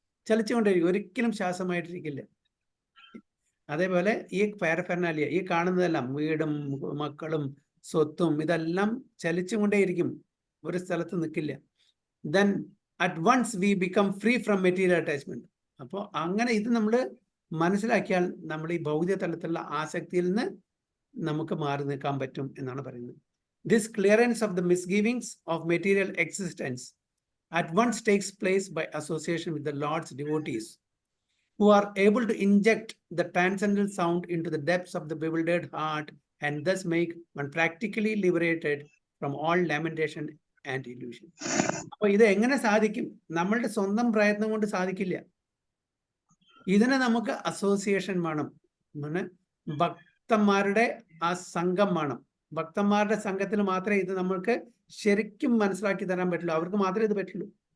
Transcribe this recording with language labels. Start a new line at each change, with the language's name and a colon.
Malayalam: ചലിച്ചുകൊണ്ടേയിരിക്കും, ഒരിക്കലും ശാശ്വതമായിട്ടിരിക്കില്ല. അതേപോലെ ഈ പാരഫെർനാലിയ, ഈ കാണുന്നതെല്ലാം, വീടും മക്കളും സ്വത്തും, ഇതെല്ലാം ചലിച്ചുകൊണ്ടേയിരിക്കും, ഒരു സ്ഥലത്ത് നിൽക്കില്ല.
English: Then at once we become free from material attachment.
Malayalam: അപ്പോൾ അങ്ങനെ ഇത് നമ്മൾ മനസ്സിലാക്കിയാൽ നമ്മൾ ഈ ഭൗതിക തലത്തിലുള്ള ആസക്തിയിൽ നിന്ന് നമുക്ക് മാറി നിൽക്കാൻ പറ്റും എന്നാണ് പറയുന്നത്.
English: This clearance of the misgivings of material existence at once takes place by association with the Lord's devotees, who are able to inject the transcendental sound into the depths of the bewildered heart and thus make one practically liberated from all lamentation and illusion.
Malayalam: അപ്പോൾ ഇത് എങ്ങനെ സാധിക്കും? നമ്മളുടെ സ്വന്തം പ്രയത്നം കൊണ്ട് സാധിക്കില്ല. ഇതിന് നമുക്ക് അസോസിയേഷൻ വേണം. ഭക്തന്മാരുടെ ആ സംഘം വേണം. ഭക്തന്മാരുടെ സംഘത്തിൽ മാത്രമേ ഇത് നമ്മൾക്ക് ശരിക്കും മനസ്സിലാക്കി തരാൻ പറ്റുള്ളൂ. അവർക്ക് മാത്രമേ ഇത് പറ്റുള്ളൂ.